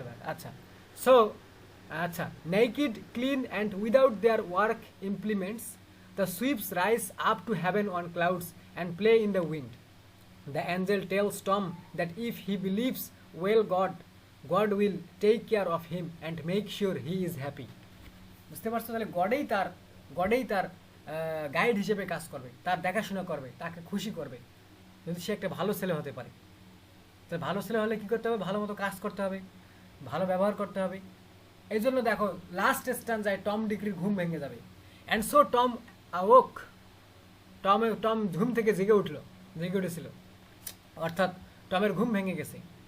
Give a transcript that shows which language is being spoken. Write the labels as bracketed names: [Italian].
[English] আচ্ছা, সো আচ্ছা, naked, clean and without their work implements, the sweeps rise up to heaven on clouds and play in the wind. The angel tells Tom that if he believes well, God will take care of him and make sure he is happy. [Bangla] বুঝতে পারছো? তাহলে গডেই তার guide হিসেবে কাজ করবে, তার দেখাশোনা করবে, তাকে খুশি করবে, যদি সে একটা ভালো ছেলে হতে পারে। তো ভালো ছেলে হলে কি করতে হবে? ভালো মতো কাজ করতে হবে, ভালো ব্যবহার করতে হবে। এই জন্য দেখো লাস্ট স্ট্যান্জায় টম ডিক্রির ঘুম ভেঙে যাবে। [English] and so Tom awoke, [Bangla] টম ঘুম থেকে জেগে উঠেছিল, অর্থাৎ টমের ঘুম ভেঙে গেছে।